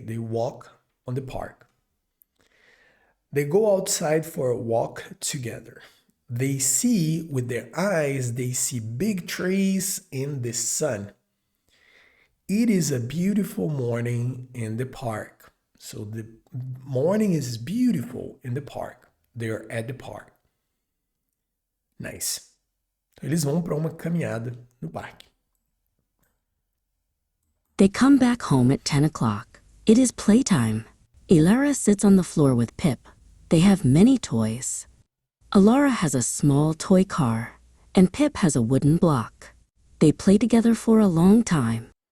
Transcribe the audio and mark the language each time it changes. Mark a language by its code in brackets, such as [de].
[en] They walk on the park. They go outside for a walk together. They see with their eyes, they see big trees in the sun. It is a beautiful morning in the park. So the morning is beautiful in the park. They are at the park. Nice. [pt] Então, eles vão para uma caminhada no parque. [en] They come back home at 10 o'clock. It is playtime. Alara sits on the floor with Pip. They have many toys. Alara has a small toy car, and Pip has a wooden block. They play together for a long time.